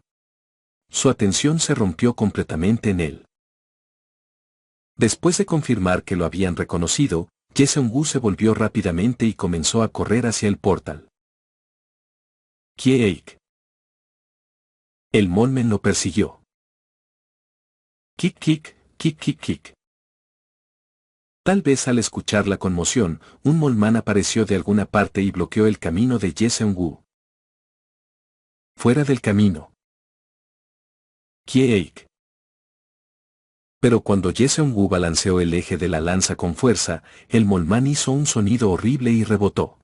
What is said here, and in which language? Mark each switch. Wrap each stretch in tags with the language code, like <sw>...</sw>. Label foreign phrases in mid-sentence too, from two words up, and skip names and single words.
<es>Su atención se rompió completamente en él. Después de confirmar que lo habían reconocido, Jae-seung-woo se volvió rápidamente y comenzó a correr hacia el portal. Kieik. El molmen lo persiguió. Kik kik, kik kik kik. Tal vez al escuchar la conmoción, un molman apareció de alguna parte y bloqueó el camino de Jae-seung-woo. Fuera del camino. Kieik. Pero cuando Jae-seung-woo balanceó el eje de la lanza con fuerza, el molman hizo un sonido horrible y rebotó.</es>